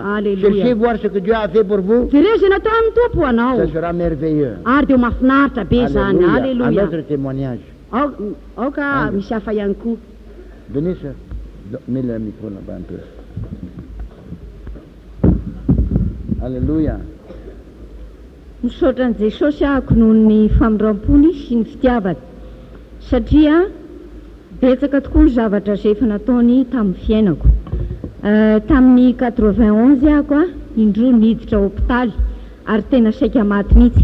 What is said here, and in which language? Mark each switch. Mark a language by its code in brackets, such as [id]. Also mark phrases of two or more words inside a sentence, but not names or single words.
[fr] Cherchez voir ce que Dieu a fait pour vous. Ce sera merveilleux. Alléluia. Un autre témoignage. Venez, sœur. Mets le micro là-bas un peu. Alléluia. [mg] Misaotra an'i Jesosy ahako noho ny famindrampony sy ny fitiavany satria betsaka tokoa ny zavatra izay efa nataony tamin'ny fiainako. Tamin'ny 91 ahako indroa niditra hôpitaly ary tena saika maty mihitsy.